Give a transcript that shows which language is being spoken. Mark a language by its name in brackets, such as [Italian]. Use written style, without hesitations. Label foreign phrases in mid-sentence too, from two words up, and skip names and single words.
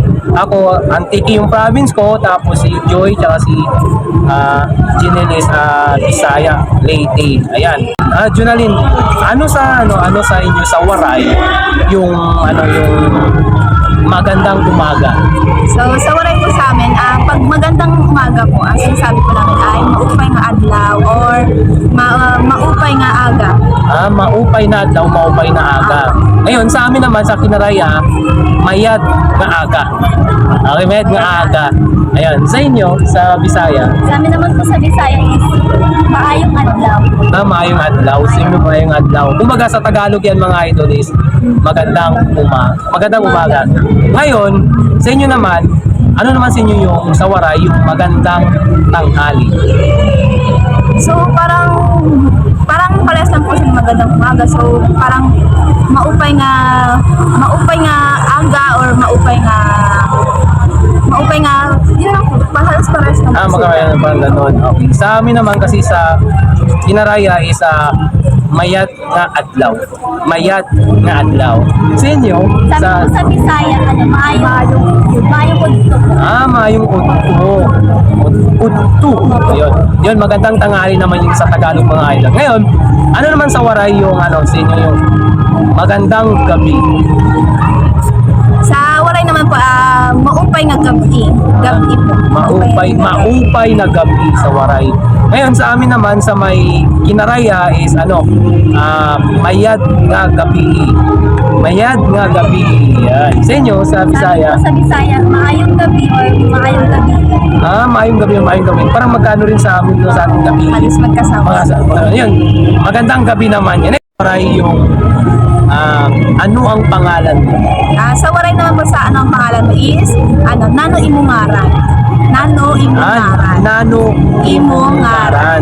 [Filipino] Ako, Antique yung province ko. Tapos si Joy, tsaka si Jinel is Bisaya, Leyte. Ayan. Junalyn, ano sa inyo sa Waray yung magandang umaga? So sa waray po sa amin, pag magandang umaga po, ang sinasabi ko namin ay [Waray] maupay nga adlaw [Filipino] or [Waray] maupay nga aga. Maupay na adlaw, maupay na aga. [Filipino] Ngayon, sa amin naman, sa Kinaraya, [Kinaray-a] mayad nga aga. Okay, mayad nga aga. [Filipino] Ayan, sa inyo, sa Bisaya? Sa amin naman po sa Bisaya is [Cebuano] maayong adlaw. Maayong adlaw. Sino maayong adlaw? [Filipino] Kumbaga sa Tagalog yan mga idol is magandang umaga. Ngayon, sa inyo naman, ano naman sa inyo yung sa Waray, yung magandang tanghali? So parang parehas lang po siya magandang umaga. So parang [Waray] maupay nga aga [Filipino] or [Waray] maupay nga [Filipino] yun lang po, parehas lang po. Magkakaroon ng parang gano'n. Okay. Sa amin naman kasi sa Kinaraya is [Kinaray-a] mayat nga adlaw. Mayat nga adlaw. Sa inyo? [Filipino] Sa Bisaya, [Cebuano] maayong udto. Maayong udto. Udto. [Filipino] Yun, magandang tanghali naman yung sa Tagalog mga idol. Ngayon, ano naman sa Waray yung sa inyo yung magandang gabi? Sa Waray naman po, [Waray] maupay nga gabi. [Filipino] Gabi po. [Waray] Maupay na gabi [Filipino] sa Waray. Ngayon sa amin naman sa may Kinaraya is [Kinaray-a] mayad nga gabi. Mayad nga gabi. [Filipino] Yan. Sa inyo sa Bisaya? Sa Bisaya, [Cebuano] maayong gabi or maayong gabi. Maayong gabi. [Filipino] Parang magkano rin sa amin sa ating gabi. Halos magkasama. Yun. Magandang gabi naman yan. Waray yung ano ang pangalan mo? Sa Waray naman po sa ang pangalan mo is [Waray] Nano Imungaran. Nano Imungaran. Nano Imungaran.